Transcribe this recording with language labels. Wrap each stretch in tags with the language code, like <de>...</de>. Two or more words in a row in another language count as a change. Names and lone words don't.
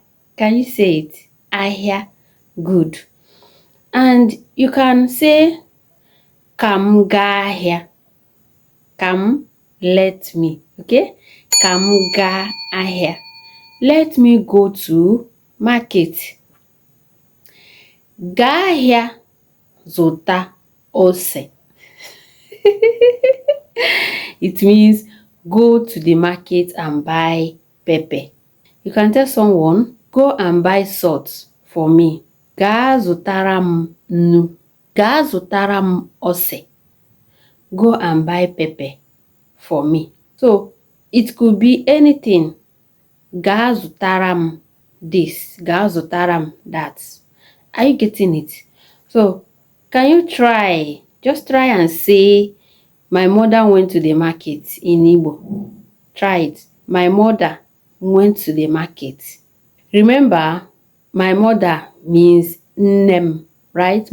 <en>Can you say it? Ahia. Good. And you can say</en> <ig>Kam ga ahia.</ig> <en>Kam, let me. Okay?</en> <ig>Kam ga ahia.</ig> <en>Let me go to market.</en> <ig>Ga ahia zụta ose.</ig> <en>It means go to the market and buy pepper. You can tell someone, go and buy salt for me.</en> <ig>Gaa zụtara m nnu. Gaa zụtara m ose.</ig> <en>Go and buy pepper for me. So it could be anything.</en> <ig>Gaa zụtara m this. Gaa zụtara m</ig> <en>that. Are you getting it? So can you try? Just try and say, my mother went to the market in Igbo. Try it. My mother went to the market. Remember, my mother means nnem, right?</en>